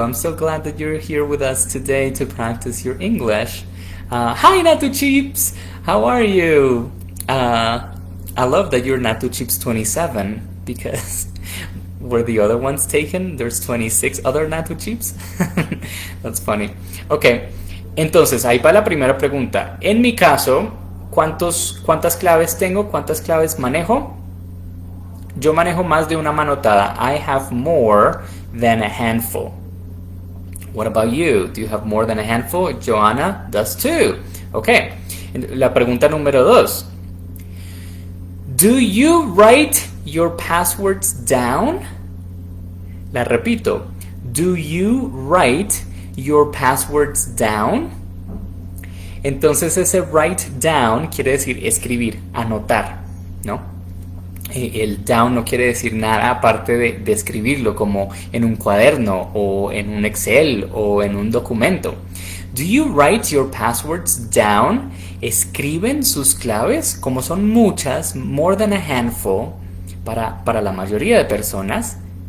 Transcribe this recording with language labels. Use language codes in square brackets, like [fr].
[en] I'm so glad that you're here with us today to practice your English. Hi, Natu Chips. How are you? I love that you're Natu Chips 27. Because were the other ones taken? There's 26 other Natu Chips. That's funny. [es] Okay, entonces ahí va la primera pregunta. En mi caso, ¿cuántas claves tengo? ¿Cuántas claves manejo? Yo manejo más de una manotada. [en] I have more than a handful. What about you? Do you have more than a handful? Joanna does too. [es] Okay, la pregunta número 2. [en] Do you write your passwords down? [es] La repito. [en] Do you write your passwords down? [es] Entonces ese [en] write down [es] quiere decir escribir, anotar, ¿no? El down no quiere decir nada aparte de escribirlo, como en un cuaderno o en un Excel o en un documento. [en] Do you write your passwords down? [es] ¿Escriben sus claves? Como son muchas, [en] more than a handful, [es] para la mayoría de personas.